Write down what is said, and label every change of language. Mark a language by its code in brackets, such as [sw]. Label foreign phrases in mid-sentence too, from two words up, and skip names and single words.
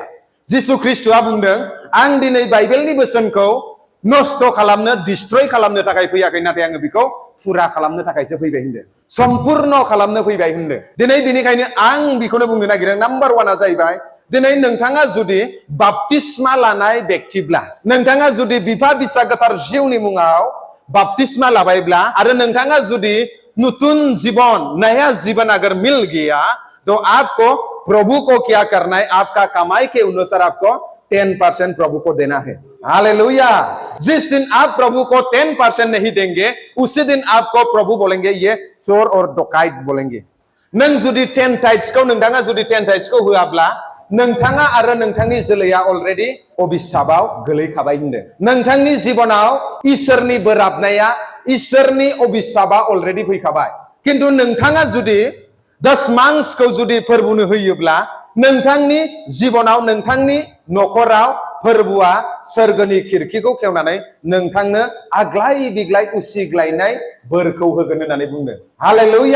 [brx] जिसु ख्रिस्ट'आ बुंदों आं दिनै बाइबेलनि बोसोनखौ नष्ट खालामनो डिस्ट्रय खालामनो थाखाय फैयाखै नाथाय आङो बेखौ फुरा खालामनो थाखायसो फैबाय होनदों सम्पुर्ण खालामनो फैबाय होनदों। दिनै बिनिखायनो आं बेखौनो बुंनो नागिरदों नाम्बार 1 आ जाहैबाय दिनै नोंथाङा जुदि बाप्तिस्मा लानाय व्यक्तिब्ला नोंथाङा जुदि बिफा बिसा गोथार जिउनि मुङाव बाप्तिस्मा लाबायब्ला आरो नोंथाङा जुदि नतुन जीवन [hi] नया जीवन अगर मिल गया तो आपको प्रभु को क्या करना है आपका कमाई के अनुसार आपको 10% प्रभु को देना है [brx] हालेलुया। [hi] जिस दिन आप प्रभु को 10% नहीं देंगे उसी दिन आपको प्रभु बोलेंगे ये चोर और डकैत बोलेंगे। [brx] नों जुदि 10 टाइट्स को नोंथाङा जुदि 10 टाइट्स को होआब्ला नोंथाङा आरो नोंथांनि जोलैया अलरेडी अभिशापाव गोलैखाबाय होनदों। नोंथांनि जीवनाव इसोरनि बोराबनाया इसोरनि अभिशापा अलरेडी फैखाबाय। किन्तु नोंथाङा जुदि 10 मांसखौ जुदि फोरबुनो होयोब्ला नोंथांनि जीवनाव नोंथांनि नखराव फोरबुआ सोरगोनि खिरखिखौ खेवनानै नोंथांनो आग्लाय बिग्लाय उसिग्लायनाय बोरखौ होगोन होननानै बुंदों हालेलुया।